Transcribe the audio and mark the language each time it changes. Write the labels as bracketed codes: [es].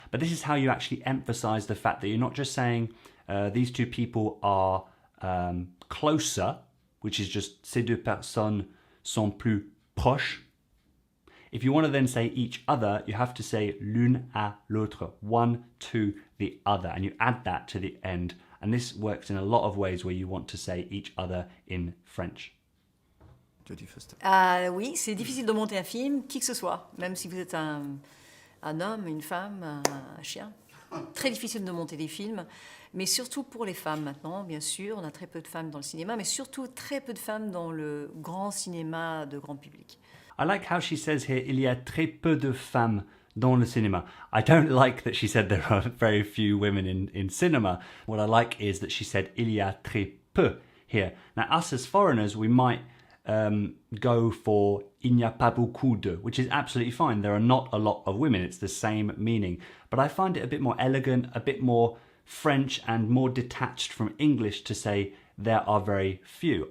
[en] But this is how you actually emphasize the fact that you're not just saying these two people are closer, which is just [fr] ces deux personnes sont plus proches. [en] If you want to then say each other, you have to say [fr] l'une à l'autre, [en] one to the other, and you add that to the end. And this works in a lot of ways where you want to say each other in French. Jodie Foster. [fr] Oui, c'est difficile de monter un film, qui que ce soit, même si vous êtes un homme, une femme, un chien. Très difficile de monter des films, mais surtout pour les femmes maintenant, bien sûr. On a très peu de femmes dans le cinéma, mais surtout très peu de femmes dans le grand cinéma de grand public. [en] I like how she says here, [fr] il y a très peu de femmes dans le cinéma. [en] I don't like that she said there are very few women in cinema. What I like is that she said [fr] il y a très peu [en] here. Now, us as foreigners, we might go for [fr] il n'y a pas beaucoup de, [en] which is absolutely fine. There are not a lot of women. It's the same meaning. But I find it a bit more elegant, a bit more French and more detached from English to say there are very few.